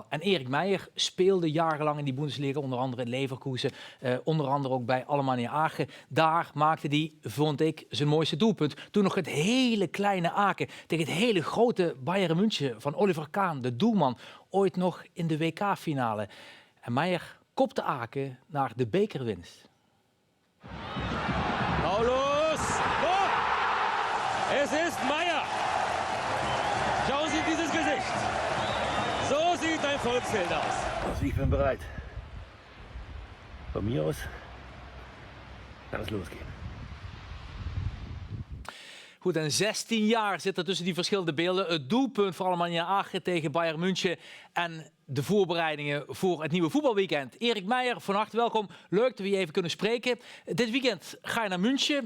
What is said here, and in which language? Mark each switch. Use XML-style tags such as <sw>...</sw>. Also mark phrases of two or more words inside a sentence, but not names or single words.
<nl>En Erik Meijer speelde jarenlang in die Bundesliga, onder andere in Leverkusen, onder andere ook bij Alemannia Aachen. Daar maakte hij, vond ik, zijn mooiste doelpunt. Toen nog het hele kleine Aken tegen het hele grote Bayern München van Oliver Kahn, de doelman, ooit nog in de WK-finale. En Meijer kopte Aken naar de bekerwinst.</nl> <de>Paulus! Oh! Es ist Meier! Schauen Sie dieses Gesicht! So sieht ein Volksfeld aus. Also ich bin bereit. Von mir aus kann es losgehen.</de> <nl>Goed, en 16 jaar zit er tussen die verschillende beelden. Het doelpunt voor Alemannia Aachen tegen Bayern München en de voorbereidingen voor het nieuwe voetbalweekend. Erik Meijer, van harte welkom. Leuk dat we je even kunnen spreken. Dit weekend ga je naar München.</nl>